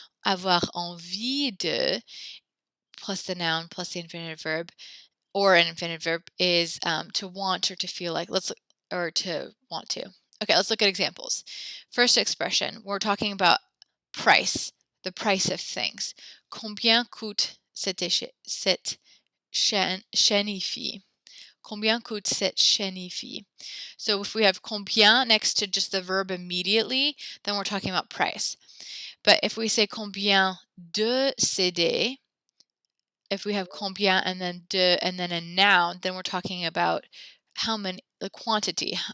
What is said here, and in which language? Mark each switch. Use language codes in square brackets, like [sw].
[en] Avoir envie de plus the noun plus the infinitive verb or an infinitive verb is to want or to feel like. Or to want to. Okay, let's look at examples. First expression, we're talking about price, the price of things. [fr] Combien coûte cette chenille? Combien coûte cette chenille? [en] So if we have combien next to just the verb immediately, then we're talking about price. But if we say combien de CD, if we have combien and then de and then a noun, then we're talking about how many, the quantity.